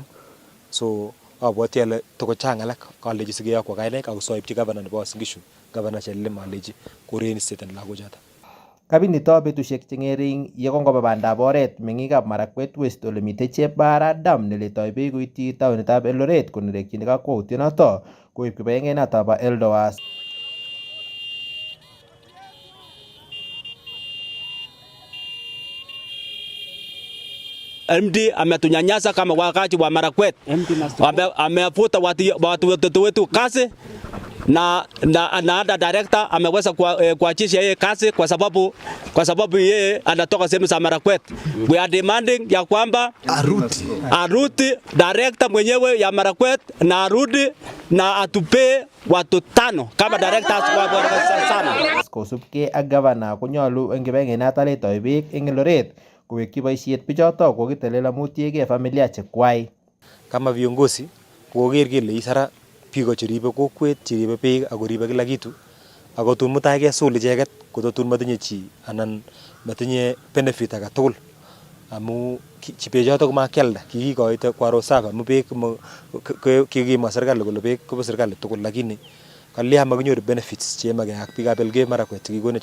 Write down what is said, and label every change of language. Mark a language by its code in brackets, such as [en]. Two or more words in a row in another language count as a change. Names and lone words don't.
[kln] So abwati ale toko chang alak kaleji sikeyokwo kainaik ako soibchi governor nebo Uasin Gishu governor Chelilim aleji koren state lagochoto. Kabinito betusiek chengering yekongoba bandab oret mengikab Marakwet West ole mitei Chepbara Dam neletoi beek koityi taonitab Eldoret konerekchini kakwautienoto koib kibagengeinata bo Eldowas. [sw] MD ametunyanyasa kama wakazi wa Marakwet. Amefuta watu wetu kazi na hata director ameweza kuachisha yeye kazi kwa sababu yeye anatoka sehemu za Marakwet. [en] We are demanding [sw] ya kwamba arudi director mwenyewe ya Marakwet na arudi na atupe watu 5 kama directors wa sana. [kln] Kosubkei ak governor konyolu eng kibagengeinata letoi beek eng Eldoret kowekchi boisiet bichoto kokitelel amutiegei familia chekwai. [sw] Kama viongozi [kln] koker kele isara biko cheribe kokwet, cheribe beek ako ribe [sw] kila kitu. [kln] Ako tun mutai kesul icheket kototun matinye chi anan matinye benefit age tugul. Amu bechoto komakialda, kikikoito kwa rosafa amu beek kikimwa serikali kole beek kobo serikali tugul lakini kalya makinyoru benefits chemake ak biikab Elgeyo Marakwet chekikonech.